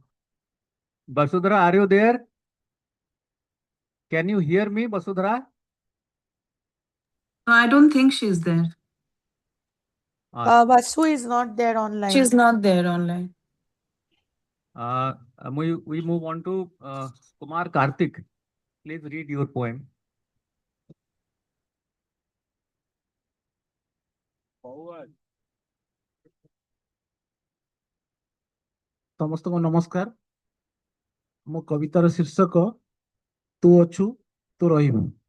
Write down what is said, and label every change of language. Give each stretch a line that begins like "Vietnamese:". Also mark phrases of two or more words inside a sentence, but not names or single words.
English: Basudhara, are you there? Can you hear me, Basudhara? No, I don't think she's there. Vasu is not there online. She's not there online. We move on to Kumar Karthik. Please read your poem.
Odia: ସମସ୍ତଙ୍କୁ ନମସ୍କାର। ମୋ କବିତାର ଶୀର୍ଷକ ତୁ ଅଛୁ ତୁ ରହିବୁ।